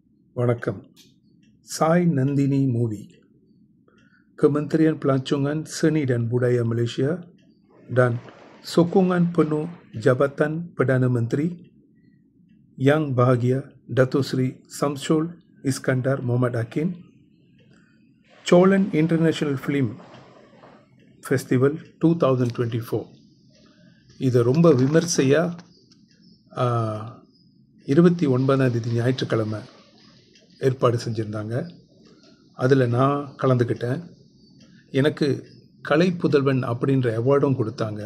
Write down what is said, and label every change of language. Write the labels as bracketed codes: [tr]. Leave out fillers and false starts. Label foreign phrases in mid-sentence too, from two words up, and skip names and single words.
[ta] Vanakkam. Sai Nandini movie. [ms] Kementerian Pelancongan Seni dan Budaya Malaysia dan sokongan penuh Jabatan Perdana Menteri Yang Bahagia Dato' Seri Samsul Iskandar Mohamad Hakim, Cholan International Film Festival 2024. [ta] இது ரொம்ப விமர்சையாக 29 ஞாயிற்றுக்கிழமை ஏற்பாடு செஞ்சுருந்தாங்க. அதில் நான் கலந்துக்கிட்டேன். எனக்கு கலை புதல்வன் அப்படின்ற அவார்டும் கொடுத்தாங்க.